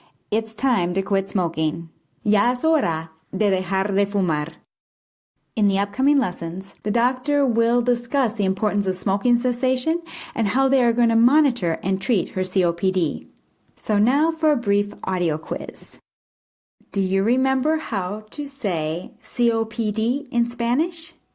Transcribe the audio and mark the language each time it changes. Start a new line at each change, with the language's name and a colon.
English: It's time to quit smoking.
Spanish: Ya es hora de dejar de fumar.
English: In the upcoming lessons, the doctor will discuss the importance of smoking cessation and how they are going to monitor and treat her COPD. So now for a brief audio quiz. Do you remember how to say COPD in Spanish?